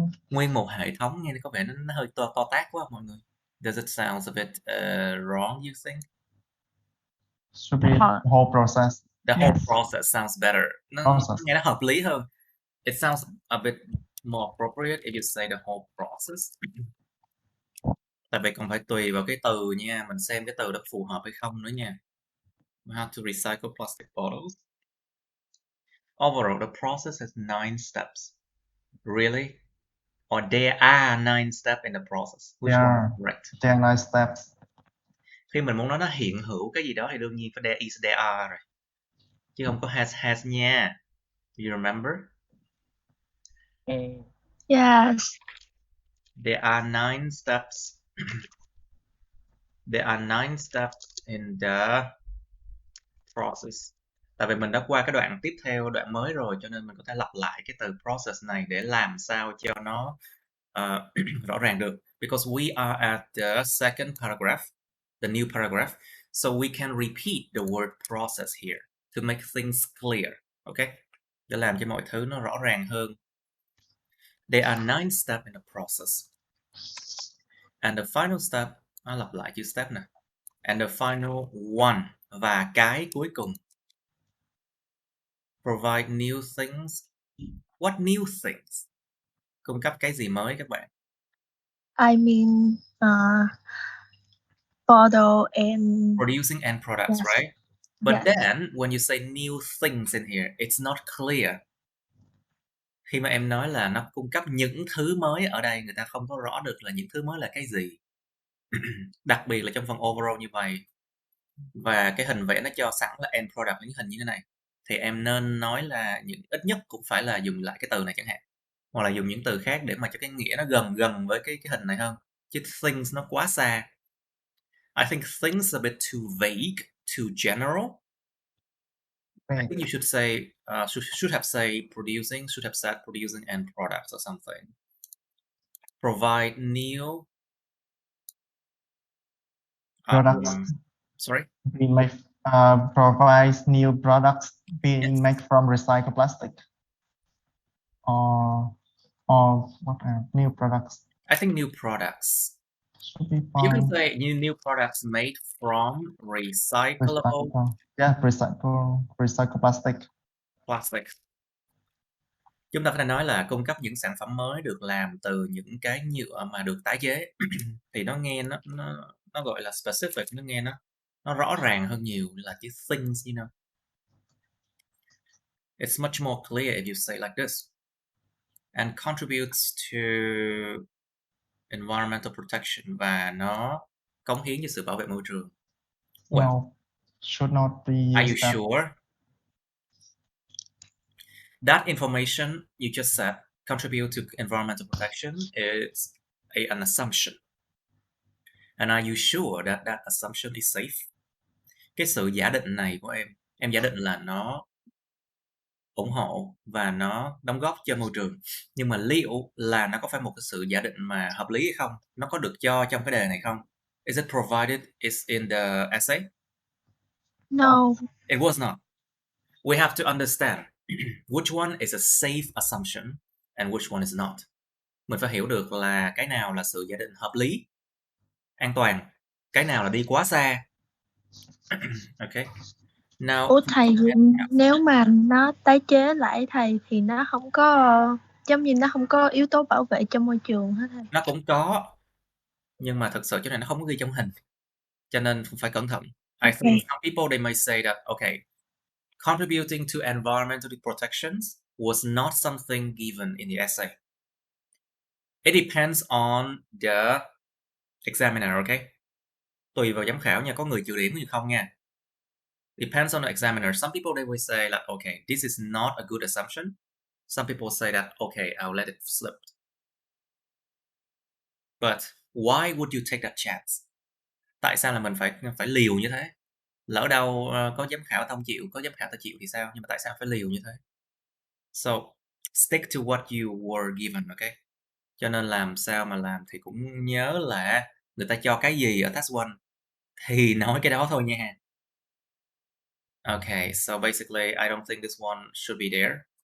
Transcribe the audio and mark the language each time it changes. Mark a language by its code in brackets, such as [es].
[vi] Nguyên một hệ thống nghe có vẻ nó hơi to tát quá mọi người. [en] Does it sound a bit wrong, you think? Should be the whole process. The whole process sounds better. [vi] Nghe nó hợp lý hơn. [en] It sounds a bit more appropriate if you say the whole process. [vi] Tại vì còn phải tùy vào cái từ nha, mình xem cái từ đó phù hợp hay không nữa nha. [en] How to recycle plastic bottles. Overall, the process has 9 steps. Really? Or there are 9 steps in the process. Which one is correct? There are 9 steps. [vi] Khi mình muốn nói nó hiện hữu cái gì đó thì đương nhiên phải [en] there is, there are [vi] rồi. Chứ không có has nha. [en] You remember? Yes. There are 9 steps. There are 9 steps in the process. [vi] Tại vì mình đã qua cái đoạn tiếp theo, đoạn mới rồi, cho nên mình có thể lặp lại cái từ process này để làm sao cho nó rõ ràng được. [en] Because we are at the second paragraph, the new paragraph, so we can repeat the word process here to make things clear. Okay? [vi] Để làm cho mọi thứ nó rõ ràng hơn. [en] There are 9 steps in the process. And the final step, [vi] nó lặp lại chữ step nè. [en] And the final one, [vi] và cái cuối cùng. [en] Provide new things. What new things? [vi] Cung cấp cái gì mới các bạn? [en] I mean, bottle and producing end products, yes. Right? But yes. then when you say new things in here, it's not clear. [vi] Khi mà em nói là nó cung cấp những thứ mới ở đây, người ta không có rõ được là những thứ mới là cái gì. Đặc biệt là trong phần overall như vậy. Và cái hình vẽ nó cho sẵn là end product, những hình như thế này. Thì em nên nói là ít nhất cũng phải là dùng lại cái từ này chẳng hạn. Hoặc là dùng những từ khác để mà cho cái nghĩa nó gần với cái hình này hơn. Chứ things nó quá xa. [en] I think things a bit too vague, too general. I think you should say, should have said producing, should have said producing end products or something. Provide new products. Sorry? We make Provides new products being made from recycled plastic. Or what are new products? I think new products. Should be You can fine. say new products made from recyclable Yeah, recycle plastic. plastic. [vi] Chúng ta có thể nói là cung cấp những sản phẩm mới được làm từ những cái nhựa mà được tái chế. Thì nó nghe nó gọi là specific, nó nghe nó rõ ràng hơn nhiều là chữ things, [en] you know. It's much more clear if you say like this. And contributes to environmental protection, [vi] và nó cống hiến cho sự bảo vệ môi trường. [en] Well, should not be used. Are you sure? That information you just said, contribute to environmental protection, is an assumption. And are you sure that that assumption is safe? [vi] Cái sự giả định này của em giả định là nó ủng hộ và nó đóng góp cho môi trường. Nhưng mà liệu là nó có phải một cái sự giả định mà hợp lý hay không? Nó có được cho trong cái đề này không? [en] Is it provided is in the essay? No. It was not. We have to understand which one is a safe assumption and which one is not. [vi] Mình phải hiểu được là cái nào là sự giả định hợp lý, an toàn, cái nào là đi quá xa. [en] Okay. Now, [vi] Ủa thầy, nếu mà nó tái chế lại thầy thì nó không có giống như nó không có yếu tố bảo vệ cho môi trường hết thầy. Nó cũng có, nhưng mà thực sự chỗ này nó không có ghi trong hình, cho nên phải cẩn thận. [en] I think some people they may say that okay, contributing to environmental protections was not something given in the essay. It depends on the examiner, okay? [vi] Tùy vào giám khảo nha, có người trừ điểm hay không nha. [en] Depends on the examiner. Some people they will say that okay, this is not a good assumption. Some people say that okay, I'll let it slip. But why would you take that chance? [vi] Tại sao là mình phải liều như thế? Lỡ đâu có giám khảo ta không chịu, có giám khảo ta chịu thì sao? Nhưng mà tại sao phải liều như thế? [en] So stick to what you were given, okay? [vi] Cho nên làm sao mà làm thì cũng nhớ là người ta cho cái gì ở task 1 thì nói cái đó thôi nha. [en] Okay, so basically I don't think this one should be there.